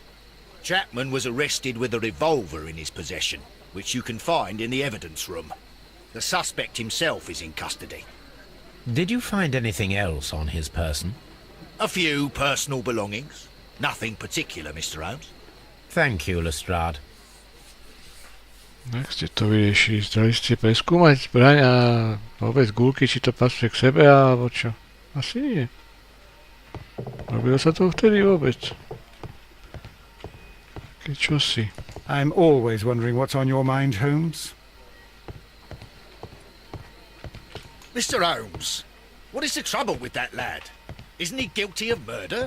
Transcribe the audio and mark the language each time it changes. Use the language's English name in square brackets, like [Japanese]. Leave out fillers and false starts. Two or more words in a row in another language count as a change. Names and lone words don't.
[English] Chapman was arrested with a revolver in his possession, which you can find in the evidence room. The suspect himself is in custody. Did you find anything else on his person? A few personal belongings. Nothing particular, Mr. Holmes. Thank you, Lestrade. [Slovak] Jak ste to vyriešili? Zdali ste preskúmať zbraň a vôbec gulky, či to pasuje k sebe, alebo čo? Asi nie. Robilo sa to vtedy vôbec. Keď čosi. [English] I'm always wondering what's on your mind, Holmes. Mr. Holmes, what is the trouble with that lad? Isn't he guilty of murder?